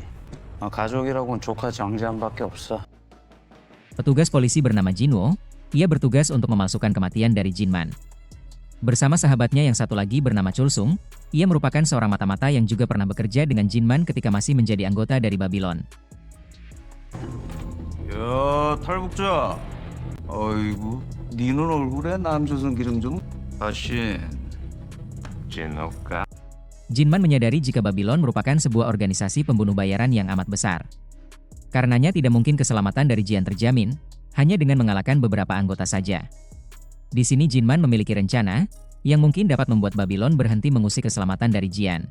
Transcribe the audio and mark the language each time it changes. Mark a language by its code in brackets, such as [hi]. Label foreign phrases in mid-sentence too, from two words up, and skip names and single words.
[ko] 가족이라고는 조카 정재환밖에 없어. [id] Petugas polisi bernama Jinwo, ia bertugas untuk memalsukan kematian dari Jinman. Bersama sahabatnya yang satu lagi bernama Chulsung, ia merupakan seorang mata-mata yang juga pernah bekerja dengan Jinman ketika masih menjadi anggota dari Babylon. [ko] 야, 탈북자. 아이고, 니는 얼굴에 남조선 기름 좀. 다시 진호가. [id] Jinman menyadari jika Babylon merupakan sebuah organisasi pembunuh bayaran yang amat besar. Karenanya tidak mungkin keselamatan dari Jian terjamin, hanya dengan mengalahkan beberapa anggota saja. Di sini Jinman memiliki rencana, yang mungkin dapat membuat Babylon berhenti mengusik keselamatan dari Jian.